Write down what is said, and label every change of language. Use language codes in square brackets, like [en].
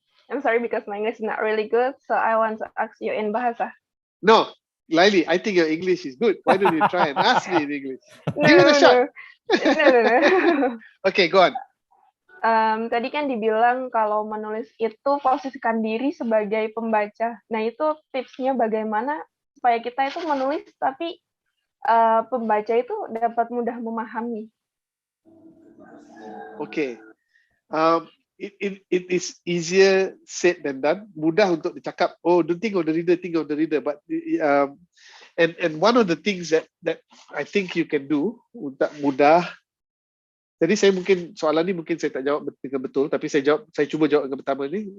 [en] I'm sorry because my English is not really good, so I want to ask you in bahasa. No, Laili, I think your English is good. Why don't you try and ask me in English? No, Give it a shot. No. Okay, go on. [id] Tadi kan dibilang kalau menulis itu posisikan diri sebagai pembaca. Nah, itu tipsnya bagaimana supaya kita itu menulis tapi pembaca itu dapat mudah memahami. [en] Okay. It is easier said than done. [ms] Mudah untuk dicakap. [en] Oh, don't think of the reader, think of the reader. But and one of the things that I think you can do [ms] untuk mudah. Jadi saya mungkin soalan ni mungkin saya tak jawab dengan betul, tapi saya cuba jawab yang pertama ni.